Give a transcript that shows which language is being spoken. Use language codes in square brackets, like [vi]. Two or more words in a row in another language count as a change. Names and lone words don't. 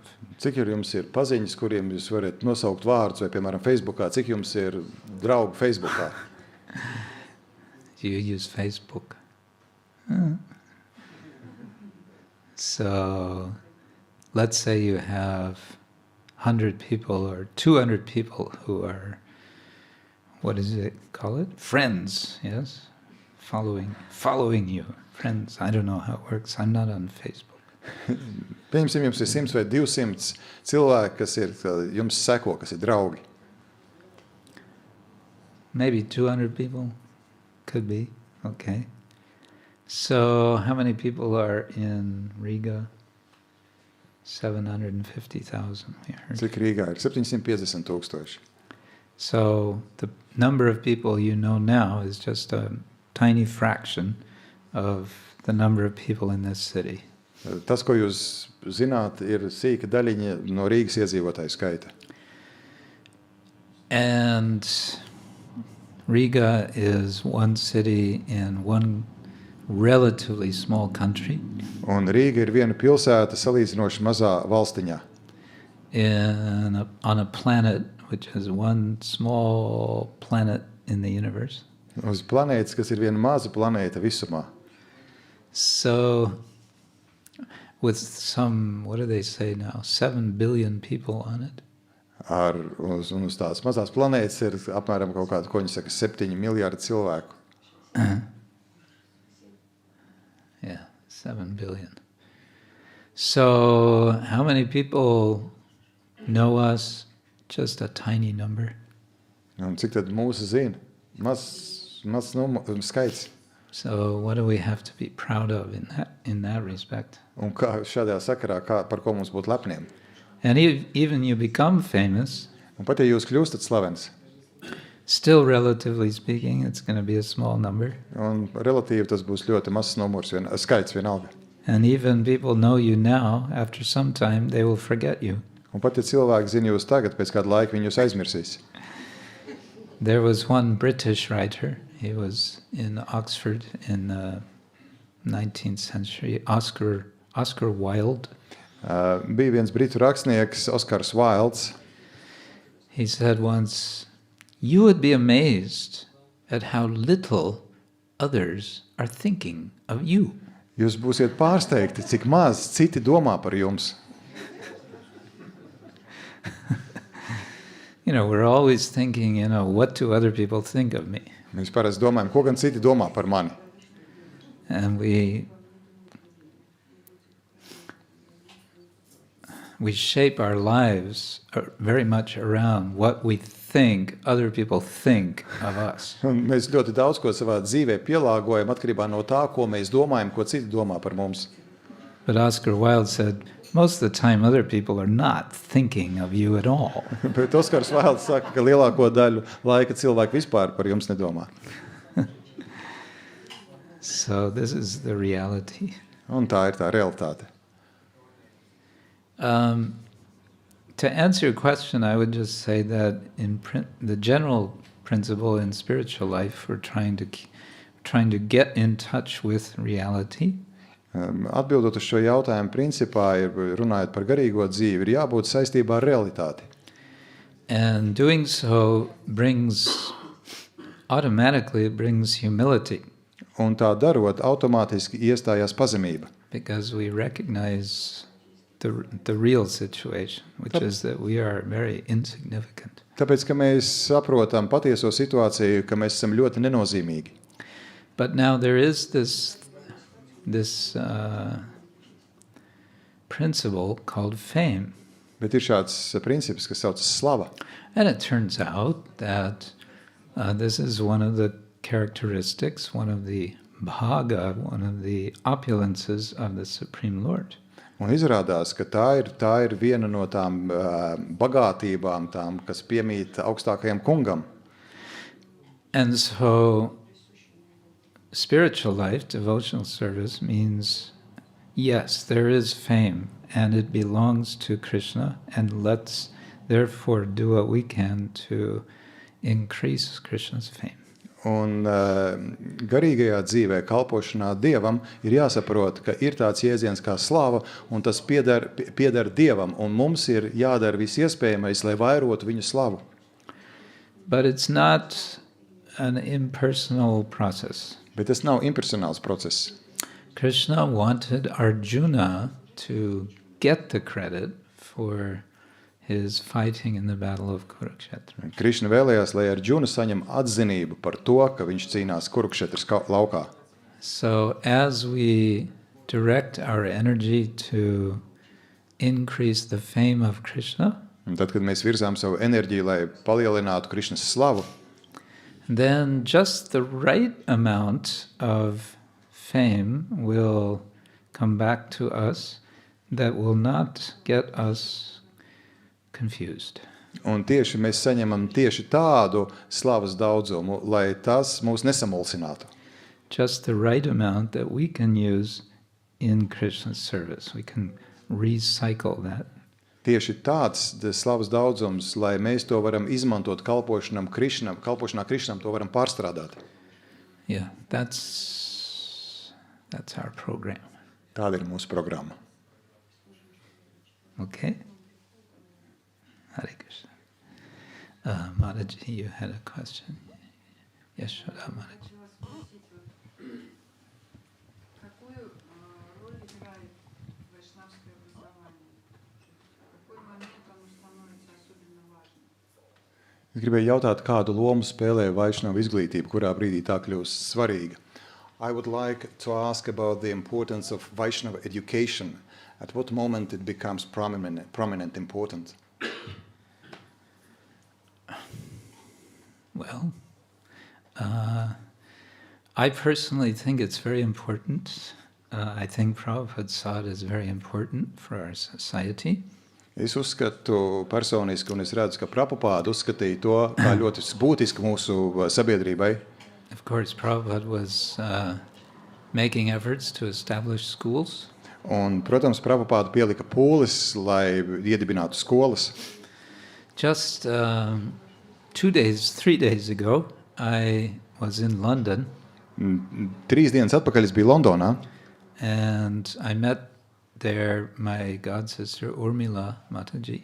[lv] Cik jums ir paziņas, kuriem jūs varat nosaukt vārdus, vai, piemēram, Facebookā? Cik jums ir draugu Facebookā? [en] Do you use Facebook? So, let's say you have 100 people or 200 people who are, what does it call it? Friends, yes? Following you. Friends. I don't know how it works. I'm not on Facebook. [lv] Pieņemsim, jums ir 100 vai 200 cilvēki, kas ir jums seko, kas ir draugi. [en] Maybe 200 people? Could be. Okay. So, how many people are in Riga? 750,000, we heard. [lv] Cik Rīgā ir? 750,000. [en] So, the number of people you know now is just a tiny fraction of the number of people in this city. [lv] Tas, ko jūs zināt, ir sīka daļiņa no Rīgas iedzīvotāju skaita. [en] And Riga is one city in one relatively small country. [lv] Un Rīga ir viena pilsēta salīdzinoši mazā valstiņā. [en] On a planet which is one small planet in the universe. [lv] Uz planētas, kas ir viena maza planēta visumā. [en] So, with some, what do they say now, 7 billion people on it? [lv] Uz tādas mazās planētas ir apmēram kaut kāda, ko viņi saka, 7 miljārdi cilvēku. [en] Yeah, 7 billion. So, how many people know us? Just a tiny number. [lv] Un cik tad mūsu zina? Maz skaits. [en] So, what do we have to be proud of in that respect? [lv] Un kā šādā sakarā, par ko mums būtu lepniem? [en] And even you become famous. [lv] Un pat ja jūs kļūstat slavens. [en] Still, relatively speaking, it's going to be a small number. [lv] Un relatīvi tas būs ļoti mazs numurs, skaits vienalga. [en] And even people know you now, after some time, they will forget you. [lv] Un pat ja cilvēki zina jūs tagad, pēc kāda laika viņi jūs aizmirsīs. [en] There was one British writer, he was in Oxford in the 19th century, Oscar Wilde. [lv] Bija viens britu rakstnieks, Oskars Wilds. [en] He said once, "You would be amazed at how little others are thinking of you." [lv] Jūs būsiet pārsteigti, cik maz citi domā par jums. [en] We're always thinking, what do other people think of me? [lv] Mēs parasti domājam, ko gan citi domā par mani. [en] And we shape our lives very much around what we think other people think of us. [lv] Un mēs ļoti daudz ko savā dzīvē pielāgojam atkarībā no tā, ko mēs domājam, ko citi domā par mums. [en] But Oscar Wilde said, most of the time other people are not thinking of you at all. [lv] Bet Oskars Wilds saka, ka lielāko daļu laika cilvēki vispār par jums nedomā. [en] So this is the reality. [lv] Un tā ir tā realitāte. [en] To answer your question, I would just say that the general principle in spiritual life, we're trying to get in touch with reality. [lv] Atbildot uz šo jautājumu, principā, runājot par garīgo dzīvi, ir jābūt saistībā ar realitāti. [en] And doing so automatically brings humility. [lv] Un tā darot, automātiski iestājās pazemība. [en] Because we recognize the real situation, which is that we are very insignificant. [lv] Tāpēc, ka mēs saprotam patieso situāciju, ka mēs esam ļoti nenozīmīgi. [en] But now there is this principle called fame. [lv] Bet ir šāds princips, kas saucas slava. [en] And it turns out that this is one of the characteristics, one of the bhaga, one of the opulences of the Supreme Lord. [lv] Un izrādās, ka tā ir viena no tām bagātībām, tām, kas piemīt augstākajam kungam. [en] And so spiritual life, devotional service means, yes, there is fame and it belongs to Krishna, and let's therefore do what we can to increase Krishna's fame. [lv] Un garīgajā dzīvē, kalpošanā Dievam, ir jāsaprot, ka ir tāds jēdziens kā slava, un tas pieder Dievam, un mums ir jādara viss iespējamais, lai vairotu viņu slavu. [en] But it's not an impersonal process. [lv] Bet tas nav impersonāls process. [en] Krishna wanted Arjuna to get the credit for his fighting in the battle of Kurukshetra. [lv] Krišna vēlējās, lai Arjuna saņem atzinību par to, ka viņš cīnās Kurukšetras laukā. [en] So as we direct our energy to increase the fame of Krishna, [lv] Un tad, kad mēs virzām savu enerģiju, lai palielinātu Krišnas slavu, [en] then just the right amount of fame will come back to us that will not get us confused. [lv] un tieši mēs saņemam tieši tādu slavas daudzumu, lai tas mūs nesamulsinātu. [en] Just the right amount that we can use in Krishna's service. We can recycle that. [lv] Tieši tāds slavas daudzums, lai mēs to varam izmantot kalpošanā Krišnam, to varam pārstrādāt. [en] Yeah, that's our program. [lv] Tāda ir mūsu programma. [en] Okay? [sa] Hare Krishna. [en] Mataji, you had a question? Yes, Shraddha Mataji. [ru] Хотела спросить, какую роль играет вайшнавское образование? В какой момент оно становится особенно важным? [lv] Es gribēju jautāt, kādu lomu spēlē Vaišnava izglītība, kurā brīdī tā kļūst svarīga. [en] I would like to ask about the importance of Vaishnava education. At what moment it becomes prominent, important? Well, I personally think it's very important. I think Prabhupada saw it as very important for our society. [lv] Es uzskatu personiski, un es redzu, ka Prabhupada uzskatīja to kā ļoti būtisku mūsu sabiedrībai. [en] Of course, Prabhupada was making efforts to establish schools. [lv] Un, protams, Prabhupada pielika pūles, lai iedibinātu skolas. [en] Just 3 days ago, I was in London. [lv] 3 dienas atpakaļ es biju Londonā, [en] and I met there my god sister Urmila Mataji.